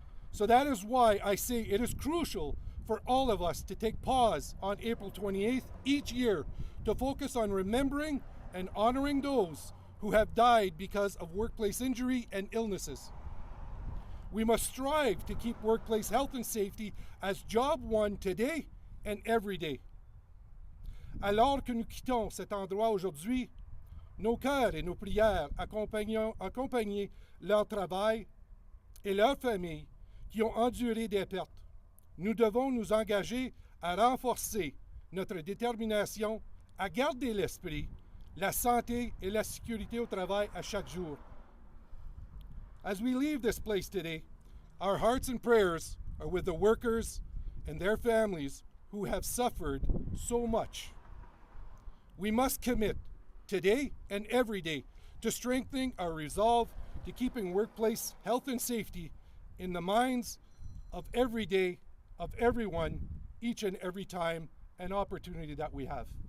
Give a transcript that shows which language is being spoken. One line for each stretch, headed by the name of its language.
English: So that is why I say it is crucial for all of us to take pause on April 28th each year to focus on remembering and honoring those who have died because of workplace injury and illnesses. We must strive to keep workplace health and safety as job one today and every day.
French: Alors que nous quittons cet endroit aujourd'hui, nos cœurs et nos prières accompagnent leur travail et leurs familles qui ont enduré des pertes. Nous devons nous engager à renforcer notre détermination à garder l'esprit, la santé et la sécurité au travail à chaque jour.
English: As we leave this place today, our hearts and prayers are with the workers and their families who have suffered so much. We must commit today and every day to strengthening our resolve to keeping workplace health and safety in the minds of every day, of everyone, each and every time and opportunity that we have.